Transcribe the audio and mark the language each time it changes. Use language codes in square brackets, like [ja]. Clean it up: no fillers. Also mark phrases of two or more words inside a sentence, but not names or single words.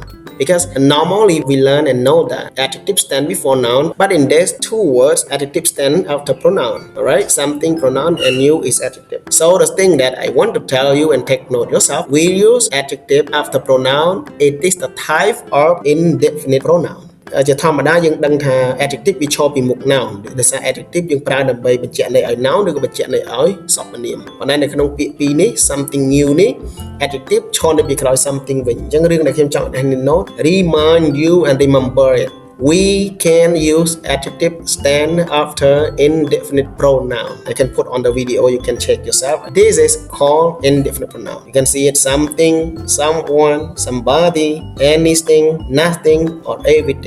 [en] Because normally we learn and know that adjective stand before noun, but in these two words, adjective stand after pronoun. Alright, something pronoun and new is adjective. So the thing that I want to tell you and take note yourself, we use adjective after pronoun. It is the type of indefinite pronoun. [km] ជាធម្មតាយើងដឹងថា adjective វាឈរពីមុខ noun ដោយសារ adjective យើងប្រើដើម្បីបញ្ជាក់ន័យឲ្យ noun ឬក៏បញ្ជាក់ន័យឲ្យសព្វនាមប៉ុន្តែនៅក្នុងពាក្យពីរនេះ [en] something new [km] នេះ adjective ឈរនៅពីក្រោយ something វិញអញ្ចឹងរឿងដែលខ្ញុំចង់ឲ្យអ្នក [en] note remind you and remember it. We can use adjective stand after indefinite pronoun. I can put on the video, you can check yourself. This is called indefinite pronoun. You can see it something, someone, somebody, anything, nothing, or everything.